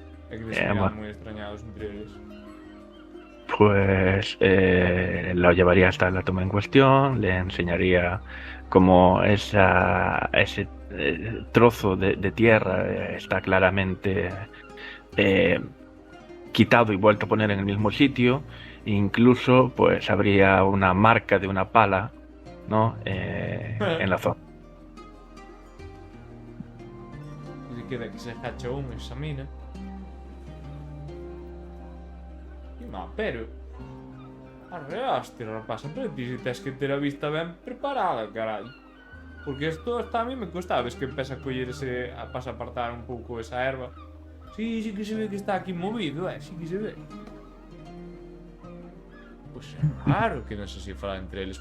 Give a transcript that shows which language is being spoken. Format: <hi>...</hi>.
<gl>É que se miran moi extrañados entre eles.</gl> <es>Pues lo llevaría hasta la toma en cuestión, le enseñaría cómo ese trozo de tierra está claramente quitado y vuelto a poner en el mismo sitio. Incluso pues habría una marca de una pala, ¿no? En la zona.</es> <gl>E queda que se agacha un, examina. No, pero... Arreaste, rapaz. Pero ti si tes que ter a vista ben preparada, carai. Porque isto</gl> <es>hasta a mí me cuesta.</es> <gl>Ves que empeza a coller pasa a apartar un pouco esa erva. Sí que se ve que está aquí movido, sí que se ve. Pois é raro que non sei se falan entre eles.</gl>